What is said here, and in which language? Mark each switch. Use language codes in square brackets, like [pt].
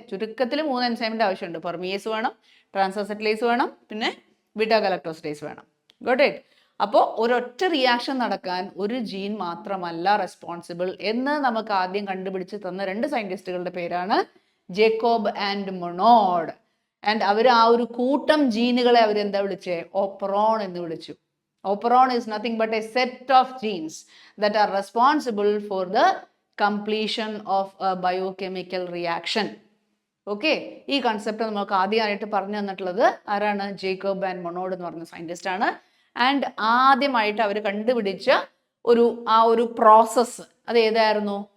[ml] ചുരുക്കത്തിൽ 3 എൻസൈമിൻ്റെ ആവശ്യമുണ്ട്. പെർമിയേസ് വേണം, ട്രാൻസ് അസറ്റിലേസ് വേണം, പിന്നെ ബീറ്റാ ഗാലക്ടോസിഡേസ് വേണം. [en] Got it? [ml] അപ്പോൾ ഒരൊറ്റ റിയാക്ഷൻ നടക്കാൻ ഒരു ജീൻ മാത്രമല്ല റെസ്പോൺസിബിൾ എന്ന് നമുക്ക് ആദ്യം കണ്ടുപിടിച്ച് തന്ന 2 സയൻറ്റിസ്റ്റുകളുടെ പേരാണ് ജേക്കോബ് ആൻഡ് മൊണോഡ്. ആൻഡ് അവർ ആ ഒരു കൂട്ടം ജീനുകളെ അവരെന്താ വിളിച്ചേ? ഓപ്പറോൺ എന്ന് വിളിച്ചു. [en] Operon is nothing but a set of genes that are responsible for the completion of a biochemical reaction. [ml] Okay, ഈ കൺസെപ്റ്റ് നമുക്ക് ആദ്യമായിട്ട് പറഞ്ഞു തന്നിട്ടുള്ളത് ആരാണ്? ജേക്കബ് ആൻഡ് മൊണോഡ് എന്ന് പറഞ്ഞ സയൻറ്റിസ്റ്റ് ആണ്. ആൻഡ് ആദ്യമായിട്ട് അവർ കണ്ടുപിടിച്ച ആ ഒരു പ്രോസസ്സ് അത് ഏതായിരുന്നു?